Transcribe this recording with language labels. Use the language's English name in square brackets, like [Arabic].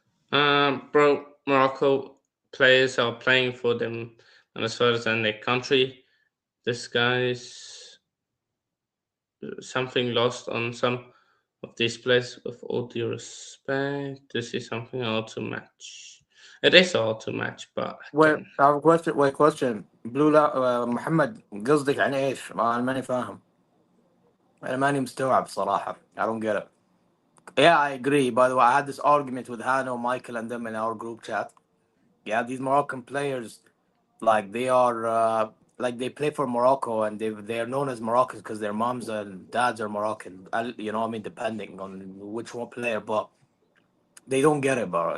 [English] Bro, Morocco players are playing for them, and as far as in their country, this guy's something lost on some of these players. With all due respect, this is something hard to match. It is hard to match, but Wait, again, I have a question. Wait, question. [Arabic] بلو لا محمد قصدك عن ايش؟ ما انا ماني فاهم. انا ماني مستوعب صراحة. [English] I don't get it. Yeah, I agree. By the way, I had this argument with Hanno, Michael, and them in our group chat. Yeah, these Moroccan players, like they are, like they play for Morocco, and they are known as Moroccans because their moms and dads are Moroccan. You know, what I mean, depending on which one player, but they don't get it, bro.